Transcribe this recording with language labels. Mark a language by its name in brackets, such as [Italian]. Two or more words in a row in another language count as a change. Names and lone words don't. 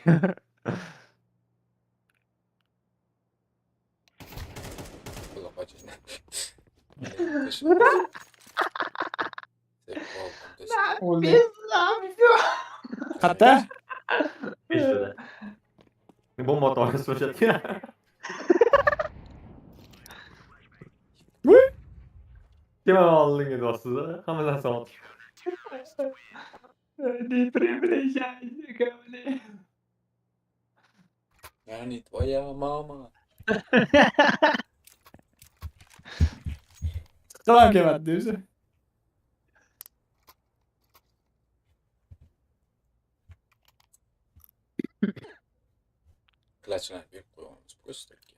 [Uzbek] Qatta? Peshtada. Bomba to'g'ri so'shatgan. Kema oldinga do'stlar, hamma narsa oldik. [Russian] Не приближайся ко мне. Я не твоя мама. [Uzbek] Chiqib kelmadi o'zi. Klachlar berib qo'yamiz просто.